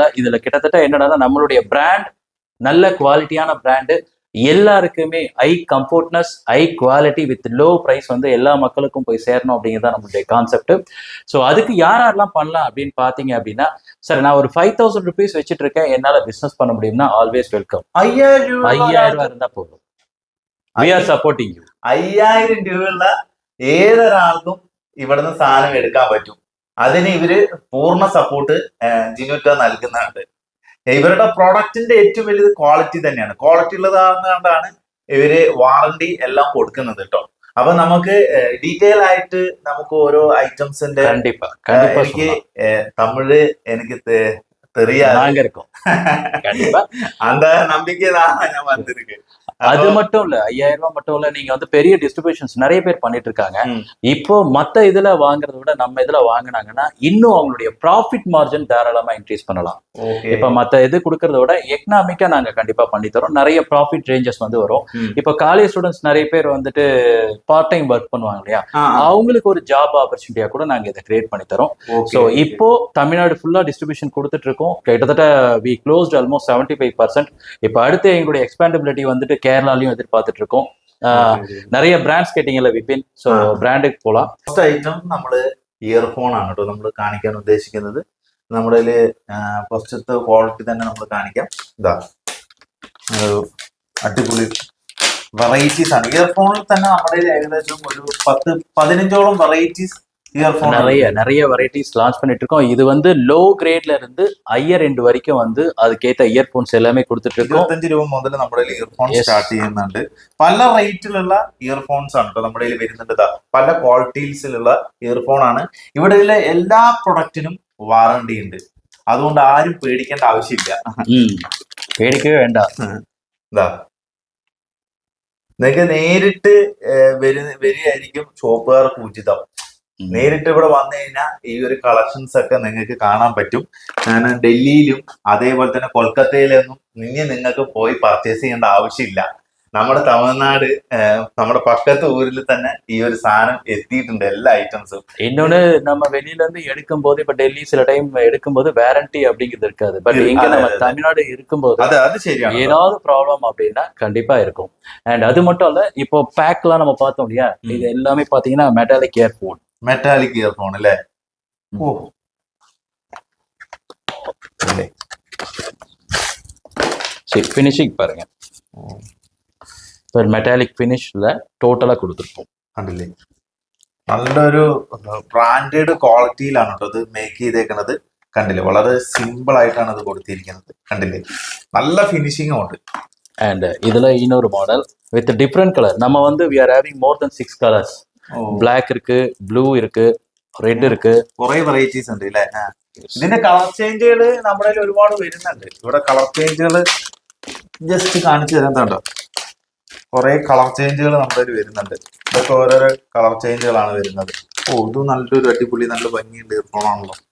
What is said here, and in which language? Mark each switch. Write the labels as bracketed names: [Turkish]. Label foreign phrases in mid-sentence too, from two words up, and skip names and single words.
[Tamil] இதுல கிட்டத்தட்ட என்னன்னா நம்மளுடைய பிராண்ட் நல்ல குவாலிட்டியான பிராண்டு, எல்லாருக்குமே [English] high comfortness, high quality with low price [Tamil] வந்து எல்லா மக்களுக்கும் போய் சேரணும் அப்படிங்கிறத நம்மளுடைய கான்செப்ட். ஸோ அதுக்கு யாரெல்லாம் பண்ணலாம் அப்படின்னு பார்த்தீங்க அப்படின்னா, சார் நான் ஒரு 5,000 rupees வச்சுட்டு இருக்கேன், என்னால் பிஸ்னஸ் பண்ண முடியும்னா [English] always welcome. [Tamil] 5,000 ரூபாய் இருந்தால் போதும். [English] We are supporting you. [Malayalam] 5,000 രൂപയുള്ള ഏതൊരാൾക്കും ഇവിടുന്ന് സാധനം എടുക്കാൻ പറ്റും. അതിന് ഇവര് പൂർണ്ണ സപ്പോർട്ട് ജിനെറ്റോ നൽകുന്നുണ്ട്. ഇവരുടെ പ്രോഡക്റ്റിന്റെ ഏറ്റവും വലിയത് ക്വാളിറ്റി തന്നെയാണ്. ക്വാളിറ്റി ഉള്ളതാണെന്നാണ് ഇവര് വാറണ്ടി എല്ലാം കൊടുക്കുന്നത് കേട്ടോ. അപ്പൊ നമുക്ക് ഡീറ്റെയിൽ ആയിട്ട് നമുക്ക് ഓരോ ഐറ്റംസിന്റെ എനിക്ക് തമിഴ് എനിക്ക് தெரியாது. [Tamil] நாங்க இருக்கோம் கண்டிப்பா. அந்த நம்பிக்கை தான் நான் வந்திருக்கு. அது மட்டும் இல்ல, 5000 ரூபாய் மட்டும் இல்ல, நீங்க வந்து பெரிய டிஸ்ட்ரிபியூஷன்ஸ் நிறைய பேர் பண்ணிட்டு இருக்காங்க. இப்போ மத்த இதுல வாங்குறத விட நம்ம இதுல வாங்குனாங்கன்னா இன்னும் அவங்களுடைய [English] profit margin [Tamil] தாராளமா இன்க்ரீஸ் பண்ணலாம். இப்ப மத்த இது கொடுக்கறத விட எக்கனாமிக்கா நாங்க கண்டிப்பா பண்ணி தரோம். நிறைய [English] profit ranges [Tamil] வந்து வரும். இப்ப [English] college students [Tamil] நிறைய பேர் வந்துட்டு [English] part time work [Tamil] பண்ணுவாங்க இல்லையா, அவங்களுக்கு ஒரு ஜாப் ஆப்பர்ச்சுனிட்டியா கூட நாங்க இதை கிரியேட் பண்ணி தரோம். ஸோ இப்போ தமிழ்நாடு ஃபுல்லா டிஸ்ட்ரிபியூஷன் கொடுத்துட்டு இருக்கோம். கிட்டத்தட்ட [English] we closed almost [Tamil] 75%. இப்போ அடுத்து எங்களுடைய எக்ஸ்பேண்டபிலிட்டி வந்துட்டு கேரளாலையும் எதிர்பார்த்துட்டு இருக்கோம். [Malayalam] நிறைய பிராண்ட்സ് കേട്ടിങ്ങല്ല വിപിൻ. സോ ബ്രാൻഡ് പോലാം. ഫസ്റ്റ് ഐറ്റം നമ്മൾ ഇയർഫോൺ ആണ് കേട്ടോ നമ്മൾ കാണിക്കാൻ ഉദ്ദേശിക്കുന്നത്. നമ്മുടെ ഫസ്റ്റത്തെ ക്വാളിറ്റി തന്നെ നമ്മൾ കാണിക്കാം. ഇതാ അടിപൊളി വെറൈറ്റീസ് ആണ്. ഇയർഫോണിൽ തന്നെ നമ്മുടെ ഏകദേശം ഒരു 10-15ഓളം വെറൈറ്റീസ് [Tamil] நிறைய வெரைட்டிஸ் லான்ச் பண்ணிட்டு இருக்கோம். இது வந்து லோ கிரேட்ல இருந்து [English] higher end [Tamil] வரைக்கும் வந்து அதுக்கேற்ற இயர்போன்ஸ் எல்லாமே കൊടുത്തിട്ട് இருக்கோം. [Malayalam] 25 രൂപ മുതൽ നമ്മുടെ ഇയർഫോൺ സ്റ്റാർട്ട് ചെയ്യുന്നുണ്ട്. പല റേറ്റിലുള്ള ഇയർഫോൺസ് ആണ് കേട്ടോ നമ്മുടെ വരുന്നുണ്ട്. പല ക്വാളിറ്റീസിലുള്ള ഇയർഫോൺ ആണ്. ഇവിടെ എല്ലാ പ്രൊഡക്റ്റിനും വാറണ്ടി ഉണ്ട്. അതുകൊണ്ട് ആരും പേടിക്കേണ്ട ആവശ്യമില്ല. പേടിക്കേ വേണ്ട. നിങ്ങൾക്ക് നേരിട്ട് വരികയായിരിക്കും ഷോപ്പുകാർക്ക് ഉചിതം. നേരിട്ട് ഇവിടെ വന്നു കഴിഞ്ഞാൽ ഈ ഒരു കളക്ഷൻസ് ഒക്കെ നിങ്ങൾക്ക് കാണാൻ പറ്റും. ഞാൻ ഡൽഹിയിലും അതേപോലെ തന്നെ കൊൽക്കത്തയിലൊന്നും നിങ്ങൾക്ക് പോയി പർച്ചേസ് ചെയ്യേണ്ട ആവശ്യമില്ല. നമ്മുടെ തമിഴ്നാട് നമ്മുടെ പക്കത്തെ ഊരിൽ തന്നെ ഈ ഒരു സാധനം എത്തിയിട്ടുണ്ട് എല്ലാ ഐറ്റംസും. [Tamil] இன்னொன்னு நம்ம வெளியில இருந்து எடுக்கும் போது இப்ப டெல்லி சில டைம் எடுக்கும்போது வாரண்டி அப்படிங்கிறது இருக்காது. பட் இங்க நம்ம தமிழ்நாடு இருக்கும்போது அது சரியான ஏதாவது ப்ராப்ளம் அப்படின்னா கண்டிப்பா இருக்கும். அண்ட் அது மட்டும் இல்ல, இப்போ பேக்லாம் நம்ம பார்த்தோம் இல்லையா, இது எல்லாமே பாத்தீங்கன்னா [English] metallic earphone. metallic earphone [Malayalam] അല്ലേ? ഓ [Tamil] சரி, ஃபினிஷிங் பாருங்க. [Malayalam] മെറ്റാലിക് ഫിനിഷില് ടോട്ടലാ കൊടുത്തിരിക്കും. കണ്ടില്ലേ, നല്ലൊരു ബ്രാൻഡഡ് ക്വാളിറ്റിയിലാണ് കേട്ടോ ഇത് മേക്ക് ചെയ്തേക്കുന്നത്. കണ്ടില്ലേ, വളരെ സിമ്പിൾ ആയിട്ടാണ് ഇത് കൊടുത്തിരിക്കുന്നത്. കണ്ടില്ലേ, നല്ല ഫിനിഷിങ്ങും ഉണ്ട്. [Tamil] ആൻഡ് ഇതില് இன்னொரு மாடல் [English] with different colour. [Tamil] நம்ம வந்து [English] we are having more than 6 colors. [Tamil] ബ്ലാക്ക് ഇருக்கு, ബ്ലൂ ഇருக்கு, റെഡ് ഇருக்கு, [Malayalam] കുറെ വെറൈറ്റീസ് ഉണ്ട് അല്ലേ? ഇതിന്റെ കളർ ചേഞ്ചുകൾ നമ്മുടെ ഒരുപാട് വരുന്നുണ്ട്. ഇവിടെ കളർ ചേഞ്ചുകൾ ജസ്റ്റ് കാണിച്ചു തരാൻ കണ്ടോ, കുറെ കളർ ചേഞ്ചുകൾ നമ്മുടെ വരുന്നുണ്ട്. ഇതൊക്കെ ഓരോരോ കളർ ചേഞ്ചുകളാണ് വരുന്നത്. ഓ, ഇത് നല്ലൊരു അടിപൊളി നല്ല ഭംഗിയുള്ള ഇയർഫോൺ ആണല്ലോ.